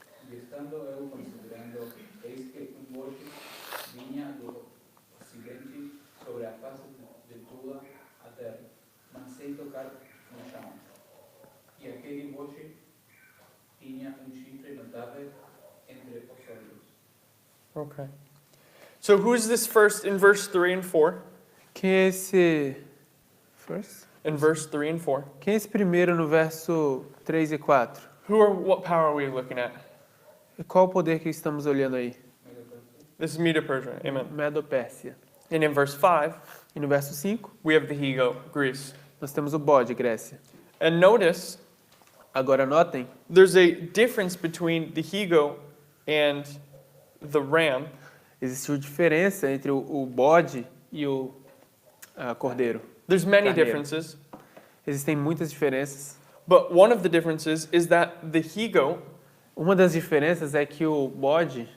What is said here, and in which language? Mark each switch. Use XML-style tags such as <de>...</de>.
<pt>Estando eu considerando, eis que boche vinha do ocidente sobre a face de toda a terra, mas sem tocar no chão. E aquele boche tinha chifre notável entre os olhos.</pt> <en>Okay. So who's this first in verse 3 and 4?</en> <pt>Quem é esse...</pt> <en>First? In verse 3 and 4.</en> <pt>Quem é esse primeiro no verso 3 e 4?</pt> <en>What power are we looking at?</en> <pt>E qual o poder que estamos olhando aí?</pt> <en>This is Medo-Persia. Amen.</en> <pt>Medo-Pérsia.</pt> <en>And in verse 5,</en> <pt>E no verso 5,</pt> <en>we have the he-goat, Greece.</en> <pt>nós temos o bode, Grécia.</pt> <en>And notice,</en> <pt>Agora notem,</pt> <en>there's a difference between the he-goat and the ram.</en> <pt>existiu diferença entre o bode e o cordeiro.</pt> <en>There's many</en> <pt>Carneiro.</pt> <en>differences,</en> <pt>Existem muitas diferenças.</pt> <en>but one of the differences is that the he-goat</en> <pt>Uma das diferenças é que o bode</pt>